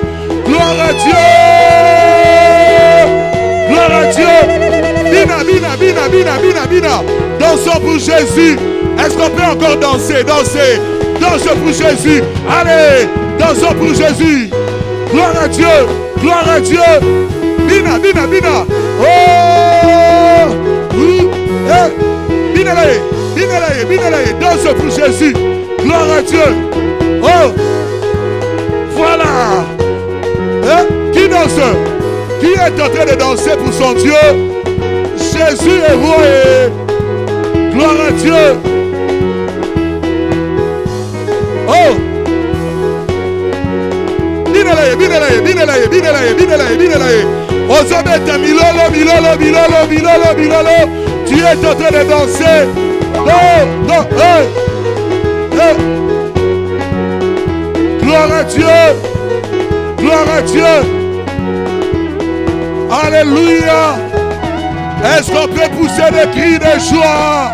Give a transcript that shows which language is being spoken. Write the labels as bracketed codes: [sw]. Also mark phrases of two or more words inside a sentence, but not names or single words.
[fr] Gloire à Dieu! Gloire à Dieu! [ln] Bina, bina, bina, bina, bina, bina. [fr] Dansons pour Jésus. Est-ce qu'on peut encore danser? Danser. Dansons pour Jésus. Allez, dansons pour Jésus. Gloire à Dieu. Gloire à Dieu. [ln] Bina, bina, bina. Oh! Bina, bina, bina, [fr] danse pour Jésus. Gloire à Dieu. Oh! Voilà. Hein? Qui danse? Qui est en train de danser pour son Dieu? Jésus est roi et gloire à Dieu. Oh! [ln] Binelaye, binelaye, binelaye, binelaye, binelaye, binelaye. Ozabeta milolo, milolo, milolo, milolo, milolo. [fr] Tu es en train de danser. Non, non, hey, hey. Gloire à Dieu. Gloire à Dieu. Alléluia. Est-ce qu'on peut pousser des cris de joie?